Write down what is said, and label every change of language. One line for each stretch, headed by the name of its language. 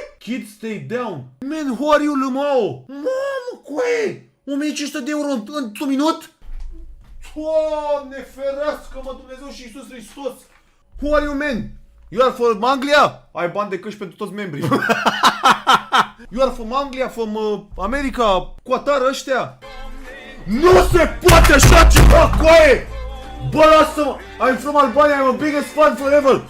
English: Kids, stay down. Man, who are you, Lămao?
Romanian: Mamă, coaie, 1500 de euro într-un minut? Doamne, ferească, mă, Dumnezeu și Iisus Hristos.
English: Who are you, man? You are from Anglia?
Romanian: Ai bani de căști pentru toți membrii.
English: You are from Anglia, from America, Qatar, ăștia?
Romanian: Nu se poate așa ceva, coaie! Bă, lasă-mă!
English: I'm from Albania, I'm a biggest fan forever!